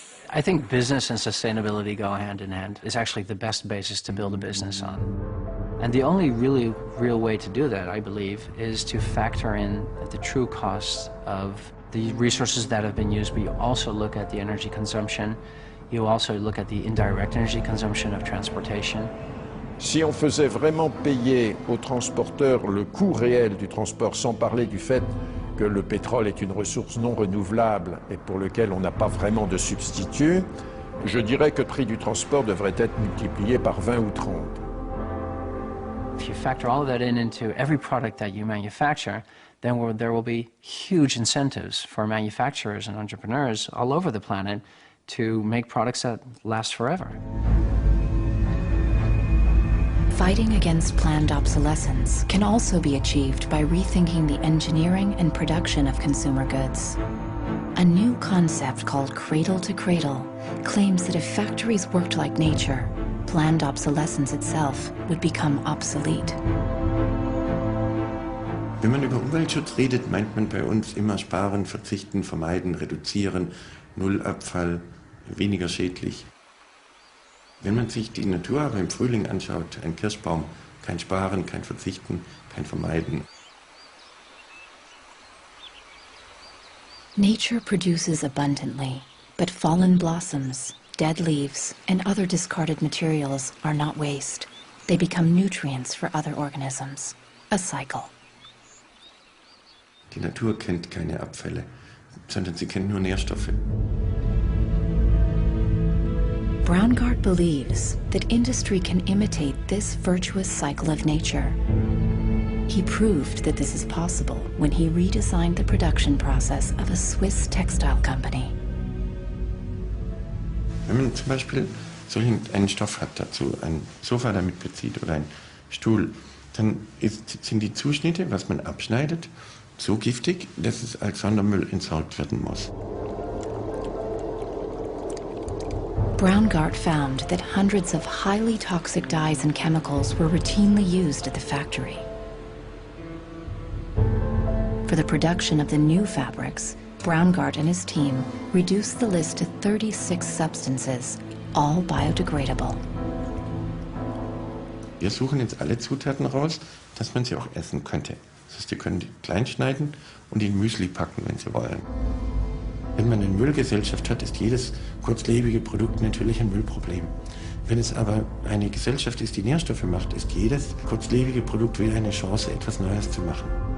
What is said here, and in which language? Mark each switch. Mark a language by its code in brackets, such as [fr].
[en] I think business and sustainability go hand in hand. It's actually the best basis to build a business on. And the only really real way to do that, I believe, is to factor in the true costs of the resources that have been used, but you also look at the energy consumption, you also look at the indirect energy consumption of transportation. [fr] Si on faisait vraiment payer aux transporteurs le coût réel du transport, sans parler du fait que le pétrole est une ressource non renouvelable et pour lequel on n'a pas vraiment de substitut, je dirais que le prix du transport devrait être multiplié par 20 ou 30. [en] If you factor all of that into every product that you manufacture, then there will be huge incentives for manufacturers and entrepreneurs all over the planet to make products that last forever. Fighting against planned obsolescence can also be achieved by rethinking the engineering and production of consumer goods. A new concept called cradle to cradle claims that if factories worked like nature, planned obsolescence itself would become obsolete. [de] Wenn man über Umweltschutz redet, meint man bei uns immer sparen, verzichten, vermeiden, reduzieren, Nullabfall, weniger schädlich. Wenn man sich die Natur aber im Frühling anschaut, ein Kirschbaum, kein Sparen, kein Verzichten, kein Vermeiden. [en] Nature produces abundantly, but fallen blossoms, dead leaves, and other discarded materials are not waste. They become nutrients for other organisms. A cycle. [de] Die Natur kennt keine Abfälle, sondern sie kennt nur Nährstoffe. [en] Braungart believes that industry can imitate this virtuous cycle of nature. He proved that this is possible when he redesigned the production process of a Swiss textile company. [de] Wenn man zum Beispiel so einen Stoff hat, dazu ein Sofa damit bezieht oder einen Stuhl, dann sind die Zuschnitte, was man abschneidet, so giftig, dass es als Sondermüll entsorgt werden muss. [en] Braungart found that hundreds of highly toxic dyes and chemicals were routinely used at the factory. For the production of the new fabrics, Braungart and his team reduced the list to 36 substances, all biodegradable. [de] Wir suchen jetzt alle Zutaten raus, dass man sie auch essen könnte. Das heißt, die können die klein schneiden und in Müsli packen, wenn sie wollen. Wenn man eine Müllgesellschaft hat, ist jedes kurzlebige Produkt natürlich ein Müllproblem. Wenn es aber eine Gesellschaft ist, die Nährstoffe macht, ist jedes kurzlebige Produkt wieder eine Chance, etwas Neues zu machen.